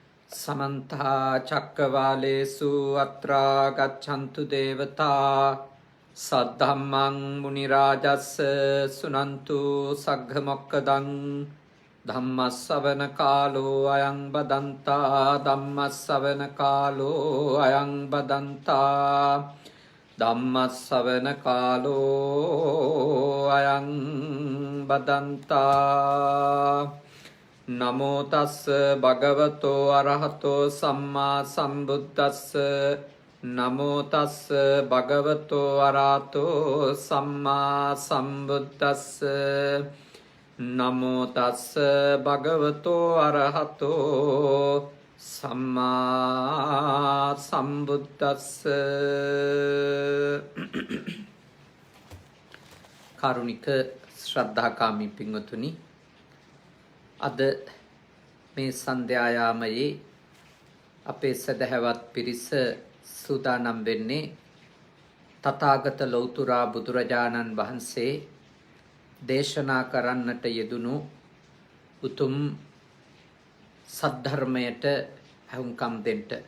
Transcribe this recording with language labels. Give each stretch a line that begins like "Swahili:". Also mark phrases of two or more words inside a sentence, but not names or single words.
Pali: समन्ता चक्रवालेषु अत्रा गच्छन्तु देवता सद्धम्मं मुनिराजस्य सुनन्तु सग्घमोक्खदं धम्मस्सवन कालो अयं बदन्ता धम्मस्सवन कालो अयं बदन्ता धम्मस्सवन कालो अयं बदन्ता नमो तस् भगवतो अरहतो सम्मा सम्बुद्धस्स नमो तस् भगवतो अरहतो सम्मा सम्बुद्धस्स नमो तस् भगवतो अरहतो सम्मा सम्बुद्धस्स කාරුණික
Sinhala: ශ්‍රද්ධාකාමී පින්වතුනි අද මේ සන්ධ්‍යායාමයේ අපේ සදහැවත් පිරිස සූදානම් වෙන්නේ තථාගත ලෞතුරා බුදුරජාණන් වහන්සේ දේශනා කරන්නට යෙදුණු උතුම් සද්ධර්මයට ඇහුම්කම් දෙන්න.